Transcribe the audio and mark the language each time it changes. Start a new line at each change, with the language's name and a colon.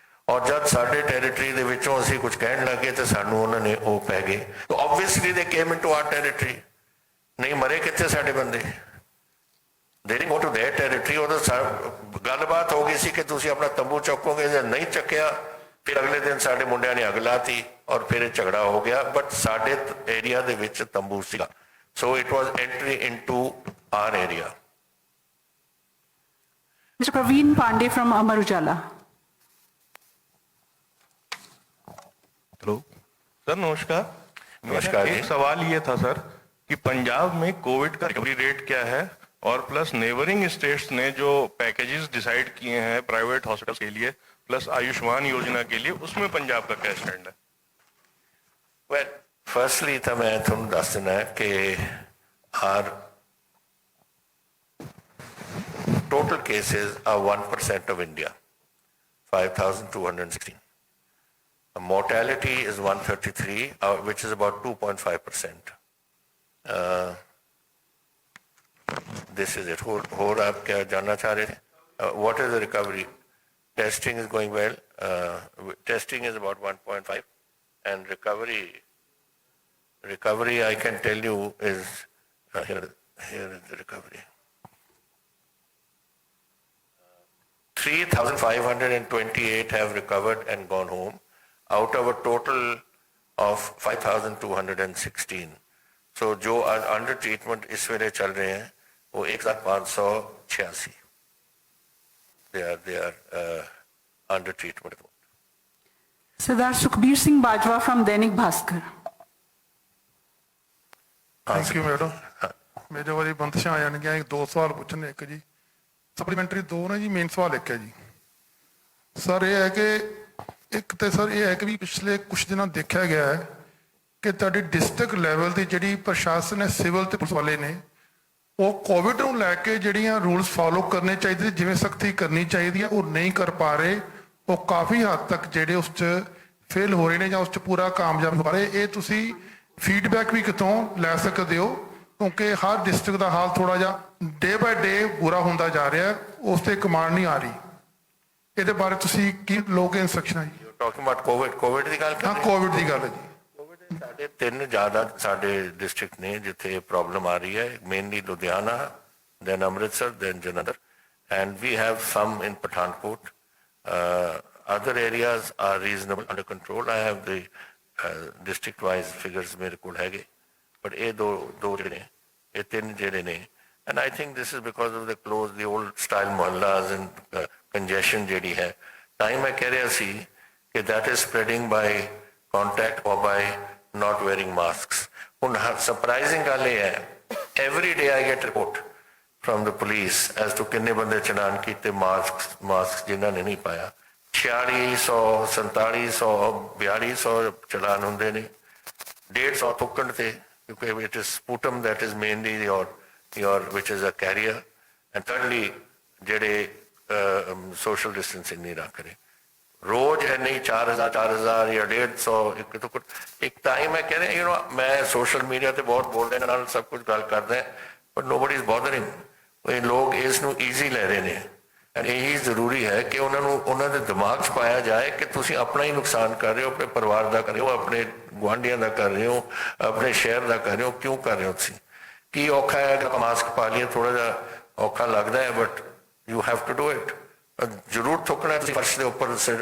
Punjabi: ਔਰ ਜਦ ਸਾਡੇ ਟੈਰੀਟਰੀ ਦੇ ਵਿੱਚੋਂ ਅਸੀਂ ਕੁਝ ਕਹਿਣ ਲੱਗੇ ਤਾਂ ਸਾਨੂੰ ਉਹਨਾਂ ਨੇ ਉਹ ਪੈ ਗਏ।
English: ਤਾਂ obviously they came into our territory.
Punjabi: ਨਹੀਂ ਮਰੇ ਕਿੱਥੇ ਸਾਡੇ ਬੰਦੇ,
English: They didn't go to their territory.
Punjabi: ਉਹਦਾ ਗੱਲਬਾਤ ਹੋ ਗਈ ਸੀ ਕਿ ਤੁਸੀਂ ਆਪਣਾ ਤੰਬੂ ਚੱਕੋਗੇ, ਜੇ ਨਹੀਂ ਚੱਕਿਆ ਫਿਰ ਅਗਲੇ ਦਿਨ ਸਾਡੇ ਮੁੰਡਿਆਂ ਨੇ ਅੱਗ ਲਾਤੀ ਔਰ ਫਿਰ ਇਹ ਝਗੜਾ ਹੋ ਗਿਆ। ਬਟ ਸਾਡੇ ਏਰੀਆ ਦੇ ਵਿੱਚ ਤੰਬੂ ਸੀਗਾ,
English: so it was entry into our area। Mr. Praveen Pandey from Amar Ujala।
Hindi: Hello sir, नमस्कार। नमस्कार जी। एक सवाल ये था सर कि पंजाब में कोविड का रिकवरी रेट क्या है, और प्लस नेबरिंग स्टेट्स ने जो पैकेजेस डिसाइड किए हैं प्राइवेट हॉस्पिटल्स के लिए प्लस आयुष्मान योजना के लिए, उसमें पंजाब का क्या स्टैंड है?
English: well firstly
Punjabi: ਤਾਂ ਮੈਂ ਤੁਹਾਨੂੰ ਦੱਸ ਦੇਣਾ ਹੈ ਕਿ
English: our total cases are 1% of India, 5,216। Mortality is 133, which is about 2.5%। This is it।
Hindi: और आप क्या जानना चाह रहे थे?
English: What is the recovery? Testing is going well। Testing is about 1.5 and recovery I can tell you is here is the recovery। 3,528 have recovered and gone home out of a total of 5,216।
Hindi: so जो under treatment इस वेले चल रहे हैं वो 1,586
English: they are under treatment। Sardar Sukhbir Singh Bajwa from Dainik Bhaskar।
Punjabi: Thank you madam. ਮੇਰੇ ਵਾਰੀ ਬੰਦਸ਼ਾਂ ਆ ਜਾਣਗੀਆਂ। ਇੱਕ ਦੋ ਸਵਾਲ ਪੁੱਛਣੇ, ਇੱਕ ਜੀ ਸਪਲੀਮੈਂਟਰੀ, ਦੋ ਨੇ ਜੀ ਮੇਨ ਸਵਾਲ ਇੱਕ ਹੈ ਜੀ ਸਰ। ਇਹ ਹੈ ਕਿ ਇੱਕ ਤੇ ਸਰ ਇਹ ਹੈ ਕਿ ਵੀ ਪਿਛਲੇ ਕੁਝ ਦਿਨਾਂ ਦੇਖਿਆ ਗਿਆ ਹੈ ਕਿ ਤੁਹਾਡੀ ਡਿਸਟ੍ਰਿਕਟ ਲੈਵਲ ਦੀ ਜਿਹੜੀ ਪ੍ਰਸ਼ਾਸਨ ਹੈ, ਸਿਵਲ ਤੇ ਪੁਲਿਸ ਵਾਲੇ ਨੇ, ਉਹ ਕੋਵਿਡ ਨੂੰ ਲੈ ਕੇ ਜਿਹੜੀਆਂ ਰੂਲਸ ਫਾਲੋ ਕਰਨੇ ਚਾਹੀਦੇ, ਜਿਵੇਂ ਸਖਤੀ ਕਰਨੀ ਚਾਹੀਦੀ ਹੈ, ਉਹ ਨਹੀਂ ਕਰ ਪਾ ਰਹੇ। ਉਹ ਕਾਫੀ ਹੱਦ ਤੱਕ ਜਿਹੜੇ ਉਸ 'ਚ ਫੇਲ ਹੋ ਰਹੇ ਨੇ ਜਾਂ ਉਸ 'ਚ ਪੂਰਾ ਕਾਮਯਾਬ ਹੋ ਰਹੇ। ਇਹ ਤੁਸੀਂ ਫੀਡਬੈਕ ਵੀ ਕਿਤੋਂ ਲੈ ਸਕਦੇ ਹੋ, ਕਿਉਂਕਿ ਹਰ ਡਿਸਟ੍ਰਿਕਟ ਦਾ ਹਾਲ ਥੋੜਾ ਜਿਹਾ ਡੇ ਬਾਏ ਡੇ ਬੁਰਾ ਹੁੰਦਾ ਜਾ ਰਿਹਾ, ਉਸ ਤੇ ਕਮਾਂਡ ਨਹੀਂ ਆ ਰਹੀ। ਇਹਦੇ ਬਾਰੇ ਤੁਸੀਂ ਕੀ ਲੋਗੇ ਇੰਸਟਰਕਸ਼ਨ ਜੀ?
English: talking about
Punjabi: ਕੋਵਿਡ ਦੀ ਗੱਲ ਕਰ ਰਹੇ? ਹਾਂ, ਕੋਵਿਡ ਦੀ ਗੱਲ ਹੈ ਜੀ। ਸਾਡੇ ਤਿੰਨ ਜ਼ਿਆਦਾ ਸਾਡੇ ਡਿਸਟ੍ਰਿਕਟ ਨੇ ਜਿੱਥੇ ਪ੍ਰੋਬਲਮ ਆ ਰਹੀ ਹੈ, mainly Ludhiana, then Amritsar, then Jalandhar,
English: and we have some in Pathankot। other areas are reasonable under control। I have the district wise figures
Punjabi: ਮੇਰੇ ਕੋਲ ਹੈਗੇ,
English: but
Punjabi: ਇਹ ਦੋ ਜਿਹੜੇ ਨੇ, ਇਹ ਤਿੰਨ ਜਿਹੜੇ ਨੇ,
English: and I think this is because of the old style mohallas and congestion
Punjabi: ਜਿਹੜੀ ਹੈ। ਤਾਂ ਹੀ ਮੈਂ ਕਹਿ ਰਿਹਾ ਸੀ ਕਿ
English: that is spreading by contact or by not wearing masks।
Punjabi: ਹੁਣ surprising ਗੱਲ ਇਹ ਹੈ,
English: every day I get report from the police as to
Punjabi: ਕਿੰਨੇ ਬੰਦੇ ਚਲਾਨ ਕੀਤੇ ਮਾਸਕ ਜਿਨ੍ਹਾਂ ਨੇ ਨਹੀਂ ਪਾਇਆ। 4600 4700 4200 ਚਲਾਨ ਹੁੰਦੇ ਨੇ, 150 ਥੁੱਕਣ ਤੇ, ਕਿਉਂਕਿ
English: it is sputum that is mainly your which is a carrier,
Punjabi: and thirdly ਜਿਹੜੇ ਸੋਸ਼ਲ ਡਿਸਟੈਂਸਿੰਗ ਨਹੀਂ ਰੱਖ ਰਹੇ ਰੋਜ਼ ਇੰਨੇ 4000 ਜਾਂ 150 ਇੱਕ ਟਾਈਮ ਹੈ ਕਹਿੰਦੇ ਯੂ نو ਮੈਂ ਸੋਸ਼ਲ ਮੀਡੀਆ ਤੇ ਬਹੁਤ ਬੋਲਦੇ ਨਾਲ ਸਭ ਕੁਝ ਗੱਲ ਕਰਦਾ
English: but nobody is bothering
Punjabi: ਇਹ ਲੋਕ ਇਸ ਨੂੰ ਈਜ਼ੀ ਲੈ ਰਹੇ ਨੇ ਐਂਡ ਇਹੀ ਜ਼ਰੂਰੀ ਹੈ ਕਿ ਉਹਨਾਂ ਨੂੰ ਉਹਨਾਂ ਦੇ ਦਿਮਾਗ 'ਚ ਪਾਇਆ ਜਾਏ ਕਿ ਤੁਸੀਂ ਆਪਣਾ ਹੀ ਨੁਕਸਾਨ ਕਰ ਰਹੇ ਹੋ ਆਪਣੇ ਪਰਿਵਾਰ ਦਾ ਕਰ ਰਹੇ ਹੋ ਆਪਣੇ ਗੁਆਂਢੀਆਂ ਦਾ ਕਰ ਰਹੇ ਹੋ ਆਪਣੇ ਸ਼ਹਿਰ ਦਾ ਕਰ ਰਹੇ ਹੋ ਕਿਉਂ ਕਰ ਰਹੇ ਹੋ ਤੁਸੀਂ ਕੀ ਔਖਾ ਹੈ ਕਿ ਮਾਸਕ ਪਾ ਲਈਏ ਥੋੜਾ ਜਿਹਾ ਔਖਾ ਲੱਗਦਾ ਹੈ
English: but you have to do it
Punjabi: ਜ਼ਰੂਰ ਥੁੱਕਣਾ ਤੁਸੀਂ ਫਰਸ਼ ਦੇ ਉੱਪਰ